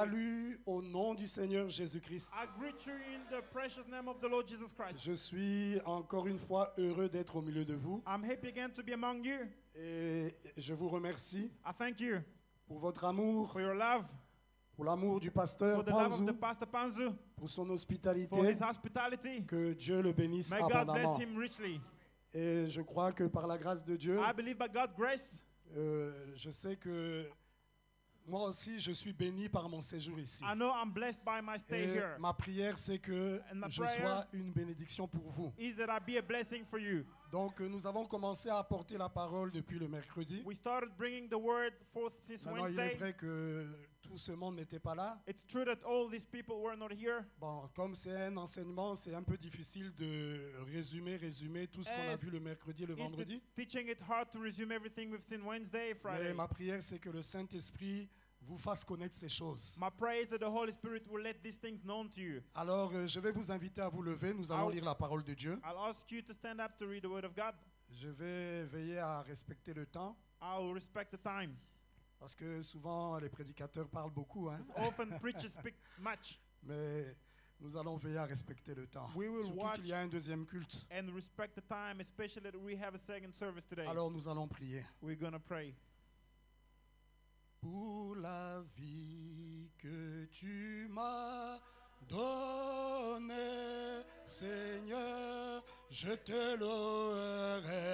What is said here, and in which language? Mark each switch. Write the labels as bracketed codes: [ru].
[fr] salue au nom du Seigneur Jésus-Christ. [en] I greet you in the precious name of the Lord Jesus Christ. [fr] Je suis encore une fois heureux d'être au milieu de vous. [en] I'm happy again to be among you. [fr] Et je vous remercie [en] I thank you [fr] pour votre amour, [en] for your love, [fr] pour l'amour du pasteur [en] for the love of [fr] Panzou, [en] the Pastor Panzu, [fr] pour son [en] for [fr] hospitalité. [en] his hospitality. [fr] Que Dieu le bénisse [en] May God [fr] abondamment. [en] bless him richly. [fr] Et je crois que par la grâce de Dieu, [en] I believe by God's grace, [fr] je sais que moi aussi je suis béni par mon séjour ici. [en] I know I'm blessed by my stay [fr] Et [en] here. [fr] ma prière c'est que [en] And my [fr] je [en] prayer [fr] sois une bénédiction pour vous. [en] Is that I be a blessing for you. [fr] Donc nous avons commencé à apporter la parole depuis le mercredi. [en] We started bringing the word forth since [fr] Maintenant il est [en] Wednesday. [fr] vrai que tout ce monde n'était pas là. [en] It's true that all these people were not here. [fr] Bon, comme c'est un enseignement, c'est un peu difficile de résumer tout ce qu'on a [en] As [fr] vu le mercredi et le vendredi. [en] It's teaching it hard to resume everything we've seen Wednesday, Friday. [fr] Mais ma prière c'est que le Saint-Esprit vous fasse connaître ces choses. [en] My prayer is that the Holy Spirit will let these things known to you. [fr] Alors, je vais vous inviter à vous lever. Nous allons lire la parole de Dieu. [en] I'll ask you to stand up to read the word of God. [fr] Je vais veiller à respecter le temps. [en] I'll respect the time. [fr] Parce que souvent, les prédicateurs parlent beaucoup. Hein? [en] Often preachers speak much. [fr] Mais nous allons veiller à respecter le temps. [en] We will [fr] Surtout [en] watch [fr] qu'il y a un deuxième culte. [en] And respect the time, especially that we have a second service today. [fr] Alors, nous allons prier. [en] We're going to pray. [fr] Pour la vie que tu m'as donnée, Seigneur, je te louerai.